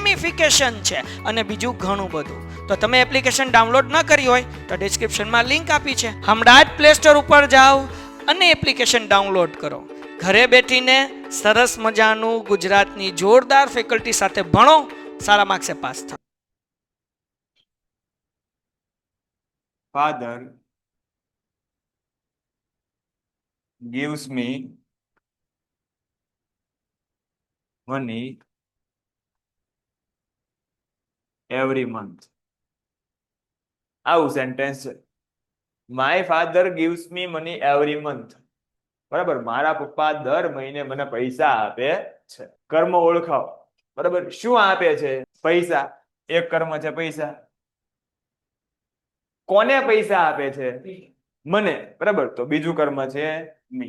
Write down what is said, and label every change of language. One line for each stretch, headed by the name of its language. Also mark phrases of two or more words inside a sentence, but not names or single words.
Gujarati: ગેમિફિકેશન છે અને બીજું ઘણું બધું. તો તમે
English: application download
Gujarati: ન કરી હોય તો ડિસ્ક્રિપ્શનમાં લિંક આપી છે. હમણાં જ પ્લે સ્ટોર ઉપર જાઓ અને
English: application download
Gujarati: કરો. ઘરે બેઠીને સરસ મજાનું ગુજરાતની જોરદાર ફેકલ્ટી સાથે ભણો, સારા માર્ક્સે પાસ થાઓ.
English: Father gives me money every month.
Gujarati: આવું સેન્ટેન્સ છે.
English: my father gives me money every month.
Gujarati: બરાબર, મારા પપ્પા દર મહિને મને પૈસા આપે છે. કર્મ ઓળખાવો. બરાબર, શું આપે છે? પૈસા. એક કર્મ છે પૈસા. કોને પૈસા આપે છે? મને. બરાબર, તો બીજું કર્મ છે મી.